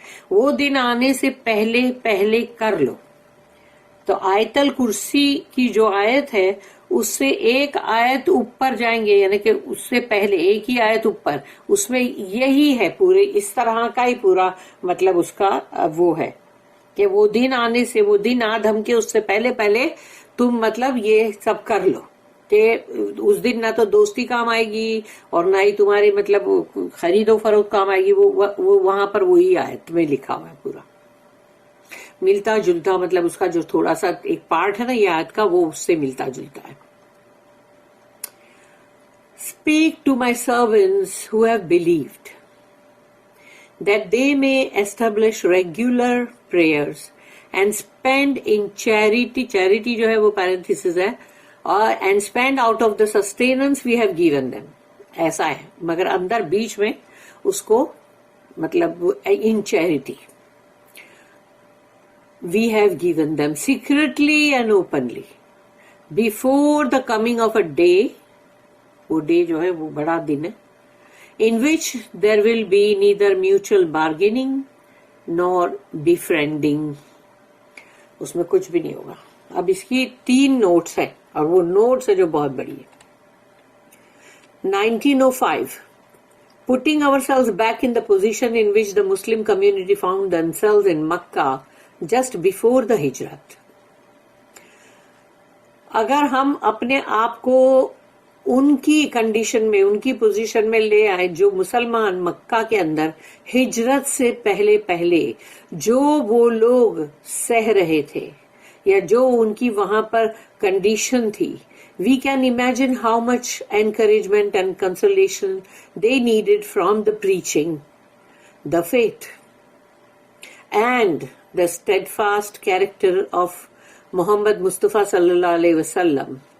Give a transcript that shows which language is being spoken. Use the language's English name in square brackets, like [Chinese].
[Urdu] وہ دن آنے سے پہلے پہلے کر لو. تو آیت الکرسی کی جو آیت ہے اس سے ایک آیت اوپر جائیں گے، یعنی کہ اس سے پہلے ایک ہی آیت اوپر، اس میں یہی ہے پورے اس طرح کا ہی پورا مطلب اس کا وہ ہے کہ وہ دن آنے سے، وہ دن آ دھم کے اس سے پہلے پہلے تم مطلب یہ سب کر لو کہ اس دن نہ تو دوستی کام آئے گی اور نہ ہی تمہاری مطلب خرید و فروخت کام آئے گی. وہ وہاں پر وہی آیت میں لکھا ہوا ہے پورا ملتا جلتا، مطلب اس کا جو تھوڑا سا ایک پارٹ ہے نا یہ آیت کا، وہ اس سے ملتا جلتا ہے. [English] Speak to my servants who have believed, that they may establish regular prayers and spend in charity. Charity [Urdu] جو ہے وہ [English] parenthesis ہے، and spend out of the sustenance we have given them. [Urdu] ایسا ہے، مگر اندر بیچ میں اس کو مطلب [English] in charity. We have given them secretly and openly before the coming of a day. [Urdu] وہ ڈے جو ہے وہ بڑا دن ہے. [English] In which there will be neither mutual bargaining nor befriending. [Urdu] اس میں کچھ بھی نہیں ہوگا. اب اس کی 3 نوٹس ہیں اور وہ نوٹس ہے جو بہت بڑی ہے. [English] 1905 putting ourselves back in the position in which the Muslim community found themselves in Makkah just before the hijrat. [Urdu] اگر ہم اپنے آپ کو ان کی کنڈیشن میں، ان کی پوزیشن میں لے آئے جو مسلمان مکہ کے اندر ہجرت سے پہلے پہلے جو وہ لوگ سہ رہے تھے یا جو ان کی وہاں پر کنڈیشن تھی، [English] we can imagine how much encouragement and consolation they needed from the preaching, the faith, and the steadfast character of Muhammad Mustafa صلی اللہ علیہ وسلم.